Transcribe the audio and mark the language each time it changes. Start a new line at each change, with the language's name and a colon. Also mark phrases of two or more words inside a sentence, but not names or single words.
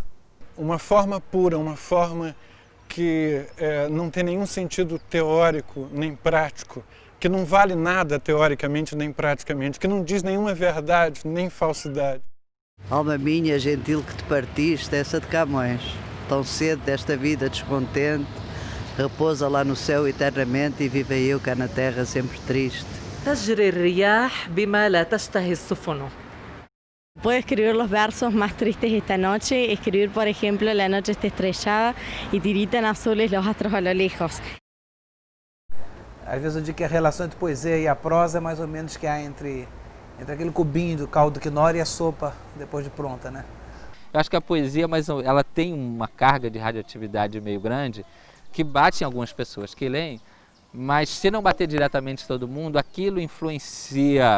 Portuguese: Uma forma pura, uma forma que não tem nenhum sentido teórico nem prático, que não vale nada teoricamente nem praticamente, que não diz nenhuma verdade nem falsidade. Alma minha, gentil que te partiste, essa de Camões, tão cedo desta vida descontente, repousa lá no céu eternamente e vive eu cá na terra sempre triste.
Arabic: تجري الرياح بما لا تشتهي السفن.
Spanish: Puedo escribir los versos más tristes esta noche, escribir, por ejemplo, la noche está estrellada y tiritan azules los astros a lo lejos.
Portuguese: Às vezes eu digo que a relação entre poesia e a prosa é mais ou menos que há entre aquele cubinho do caldo quinora e a sopa depois de pronta, né? Eu acho que a poesia, mas ela tem uma carga de radioatividade meio grande que bate em algumas pessoas que leem, mas se não bater diretamente todo mundo, aquilo influencia.